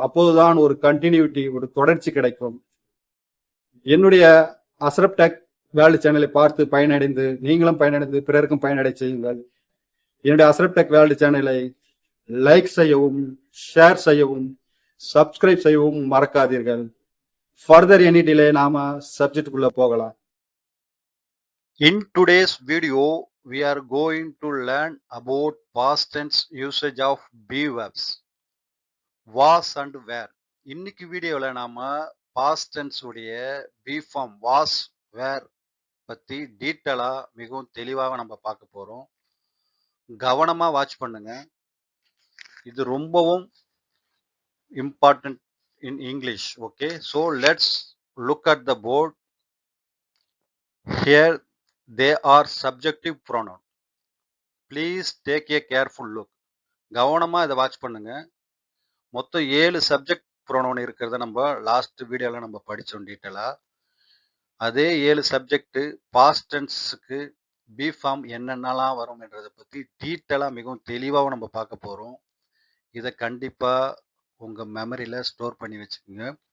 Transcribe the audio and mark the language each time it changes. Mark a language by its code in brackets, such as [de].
[ta] அப்போதுதான் ஒரு கண்டினியூட்டி, ஒரு தொடர்ச்சி கிடைக்கும். என்னுடைய அஸ்ரப் டெக் வேர்ல்டு சேனலை பார்த்து பயனடைந்து நீங்களும் பயனடைந்து பிறருக்கும் பயனடை செய்யுங்கள். என்னுடைய அஸ்ரப் டெக் வேர்ல்டு சேனலை லைக் செய்யவும், ஷேர் செய்யவும், சப்ஸ்கிரைப் செய்யவும் மறக்காதீர்கள். [en] further any delay [ta] நாம சப்ஜெக்டுக்குள்ள போகலாம். [en] In today's video, we are going to learn about past tense usage of be verbs. Was and were. [ta] இன்னைக்கு வீடியோல நாம பாஸ்ட் டென்ஸ் உடைய பி ஃபார்ம் வாஸ் வேர் பத்தி டீட்டெயிலா மிகவும் தெளிவாக நம்ம பார்க்க போறோம். கவனமா வாட்ச் பண்ணுங்க. இது ரொம்பவும் [en] Important in English. Okay, so let's look at the board. Here they are subjective pronoun. Please take a careful look. [ta] கவனமா இதை வாட்ச் பண்ணுங்க. மொத்தம் 7 சப்ஜெக்ட் ப்ரோனவுன் இருக்கிறத நம்ம லாஸ்ட் வீடியோல நம்ம படிச்சோம் டீட்டெயிலா. அதே 7 சப்ஜெக்ட் பாஸ்ட் டென்ஸுக்கு பி ஃபார்ம் என்னென்னலாம் வரும் என்றதை பத்தி டீட்டெயிலா மிகவும் தெளிவாக நம்ம பார்க்க போறோம். இதை கண்டிப்பா உங்க மெமரியில ஸ்டோர் பண்ணி வச்சுக்கோங்க.